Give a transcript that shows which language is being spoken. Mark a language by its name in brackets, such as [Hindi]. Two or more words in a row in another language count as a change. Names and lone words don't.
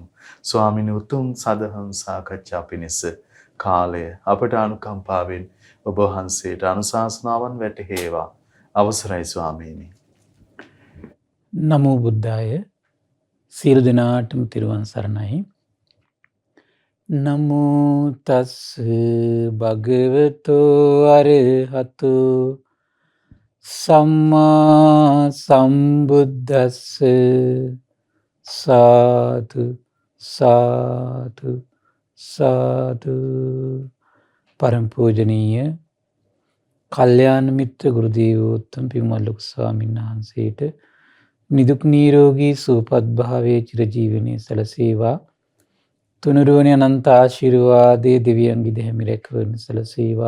[Sinhala] ස්වාමීන් උතුම් සදහම් සාකච්ඡා පිණිස කාලය අපට අනුකම්පාවෙන් ඔබ වහන්සේට අනුශාසනාවන් වැටහේවා. අවසරයි ස්වාමීනි. [Pali] නමෝ බුද්ධාය. [Sinhala] සියලු දෙනාටම තිරුවන් සරණයි. [Pali] නමෝ තස් භගවතෝ අරහතෝ සම්මා සම්බුද්දස්ස සාදු සාදු සාදු. [Sinhala] පරම පූජනීය කල්යාණ මිත්‍ර ගුරු දේවෝත්තම පින්වත් ලොකු ස්වාමීන් වහන්සේට නිදුක් නිරෝගී සුවපත් භාවයේ චිරජීවනයේ සැලසේවා. තුනුරුවනේ අනන්ත ආශිර්වාදයේ දිව්‍යංගි දෙහිමි රැකවරණ සැලසේවා.